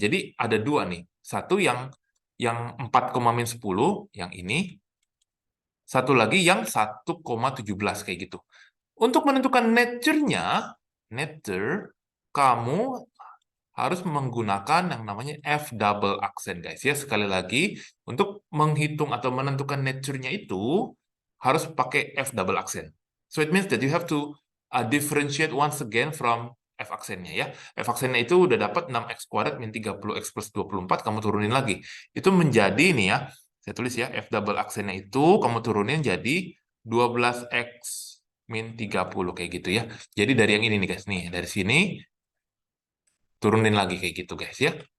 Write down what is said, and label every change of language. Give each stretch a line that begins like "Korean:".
Indonesian: Jadi ada dua nih. Satu yang 4,-10 yang ini. Satu lagi yang 1,17 kayak gitu. Untuk menentukan nature-nya, kamu harus menggunakan yang namanya F double accent, guys. Ya, sekali lagi, untuk menghitung atau menentukan nature-nya itu harus pakai F double accent.
English: So it means that you have to differentiate once again from F
Indonesian: aksennya ya. F aksennya itu udah dapat 6x kuadrat min 30x plus 24, kamu turunin lagi. Itu menjadi nih ya, saya tulis ya, F double aksennya itu kamu turunin jadi 12x min 30 kayak gitu ya. Jadi dari yang ini nih guys, nih dari sini turunin lagi kayak gitu guys ya.